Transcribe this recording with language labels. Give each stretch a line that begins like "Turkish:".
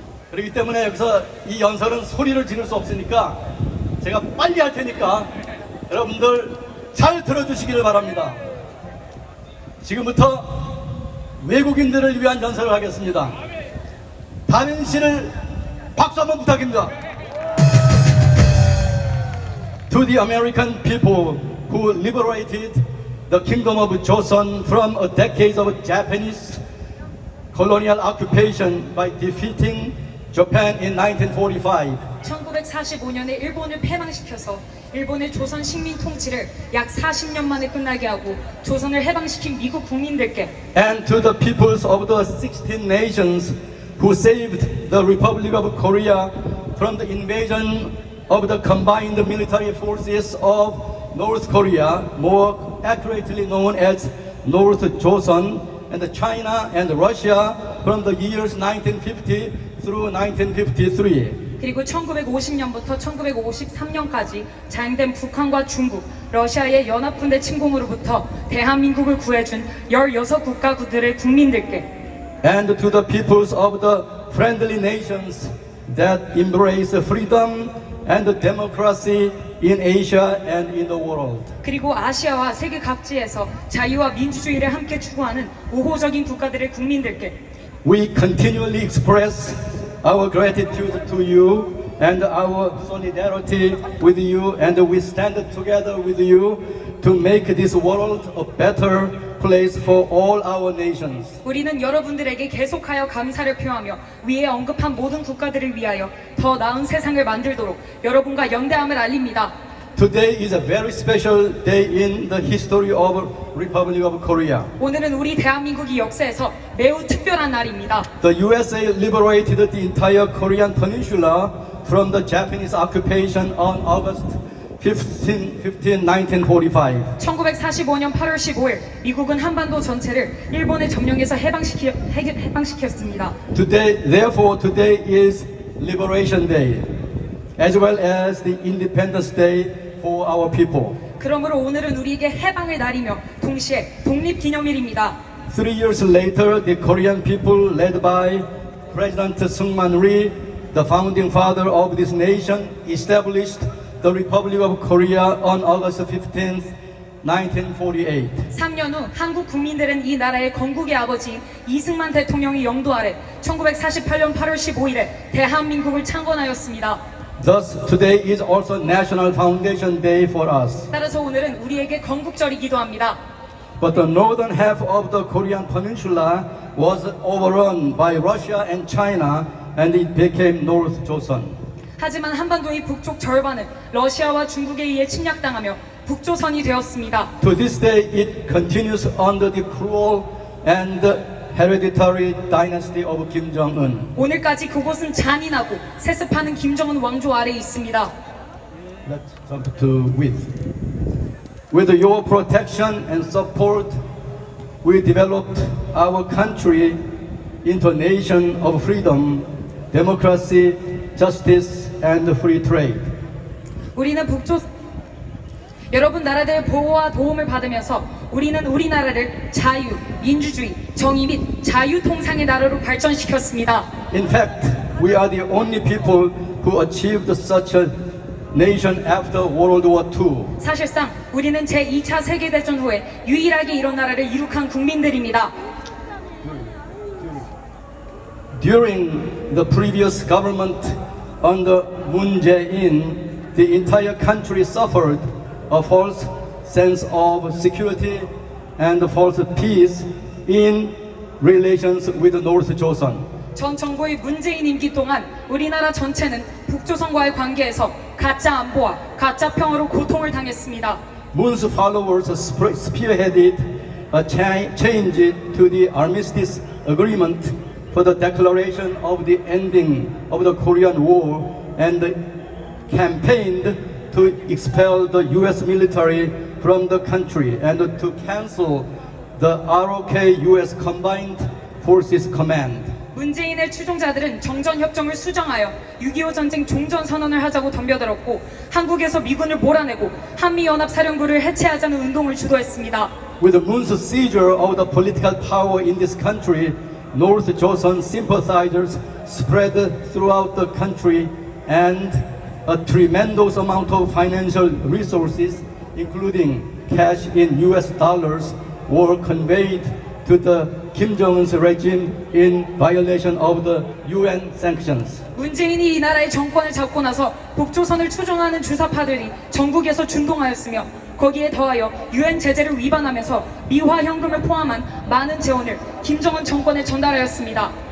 Korean: 그렇기 때문에 여기서 이 연설은 소리를 지를 수 없으니까 제가 빨리 할 테니까 여러분들 잘 들어주시기를 바랍니다. 지금부터 외국인들을 위한 연설을 하겠습니다. 다빈 씨를 박수 한번 부탁드립니다.
English: To the American people who liberated the kingdom of Joseon from a decade of Japanese colonial occupation by defeating Japan in 1945.
Korean: 1945년에 일본을 패망시켜서 일본의 조선 식민 통치를 약 40년 만에 끝나게 하고 조선을 해방시킨 미국 국민들께
English: And to the peoples of the 16 nations who saved the Republic of Korea from the invasion of the combined military forces of North Korea, more accurately known as North Joseon, and China and Russia from the years 1950 through 1953.
Korean: 그리고 1950년부터 1953년까지 자행된 북한과 중국, 러시아의 연합군대 침공으로부터 대한민국을 구해준 16국가들의 국민들께
English: And to the peoples of the friendly nations that embrace freedom and democracy in Asia and in the world.
Korean: 그리고 아시아와 세계 각지에서 자유와 민주주의를 함께 추구하는 우호적인 국가들의 국민들께
English: We continually express our gratitude to you and our solidarity with you, and we stand together with you to make this world a better place for all our nations.
Korean: 우리는 여러분들에게 계속하여 감사를 표하며 위에 언급한 모든 국가들을 위하여 더 나은 세상을 만들도록 여러분과 연대함을 알립니다.
English: Today is a very special day in the history of Republic of Korea.
Korean: 오늘은 우리 대한민국이 역사에서 매우 특별한 날입니다.
English: The USA liberated the entire Korean peninsula from the Japanese occupation on August 15, 1945.
Korean: 1945년 8월 15일 미국은 한반도 전체를 일본의 점령에서 해방시켰습니다.
English: Therefore, today is Liberation Day, as well as the Independence Day for our people.
Korean: 그러므로 오늘은 우리에게 해방의 날이며 동시에 독립기념일입니다.
English: 3 years later, the Korean people, led by President Seungman Rhee, the founding father of this nation, established the Republic of Korea on August 15th, 1948.
Korean: 3년 후 한국 국민들은 이 나라의 건국의 아버지 이승만 대통령의 영도 아래 1948년 8월 15일에 대한민국을 창건하였습니다.
English: Thus, today is also National Foundation Day for us.
Korean: 따라서 오늘은 우리에게 건국절이기도 합니다.
English: But the northern half of the Korean peninsula was overrun by Russia and China, and it became North Joseon.
Korean: 하지만 한반도의 북쪽 절반은 러시아와 중국에 의해 침략당하며 북조선이 되었습니다.
English: To this day, it continues under the cruel and hereditary dynasty of Kim Jong-un.
Korean: 오늘까지 그곳은 잔인하고 세습하는 김정은 왕조 아래에 있습니다.
English: Let's jump to with. With your protection and support, we developed our country into a nation of freedom, democracy, justice, and free trade.
Korean: 우리는 여러분 나라들의 보호와 도움을 받으면서 우리는 우리나라를 자유, 민주주의, 정의 및 자유통상의 나라로 발전시켰습니다.
English: In fact, we are the only people who achieved such a nation after World War II.
Korean: 사실상 우리는 제2차 세계대전 후에 유일하게 이런 나라를 이룩한 국민들입니다.
English: During the previous government under Moon Jae-in, the entire country suffered a false sense of security and false peace in relations with North Joseon.
Korean: 전 정부의 문재인 임기 동안 우리나라 전체는 북조선과의 관계에서 가짜 안보와 가짜 평화로 고통을 당했습니다.
English: Moon's followers spearheaded a change to the armistice agreement for the declaration of the ending of the Korean War and campaigned to expel the U.S. military from the country and to cancel the ROK U.S. Combined Forces Command.
Korean: 문재인의 추종자들은 정전협정을 수정하여 6.25 전쟁 종전선언을 하자고 덤벼들었고 한국에서 미군을 몰아내고 한미연합사령부를 해체하자는 운동을 주도했습니다.
English: With the Moon's seizure of the political power in this country, North Joseon sympathizers spread throughout the country and a tremendous amount of financial resources, including cash in US dollars, were conveyed to the Kim Jong-un's regime in violation of the UN sanctions.
Korean: 문재인이 이 나라의 정권을 잡고 나서 북조선을 추종하는 주사파들이 전국에서 준동하였으며 거기에 더하여 UN 제재를 위반하면서 미화 현금을 포함한 많은 재원을 김정은 정권에 전달하였습니다.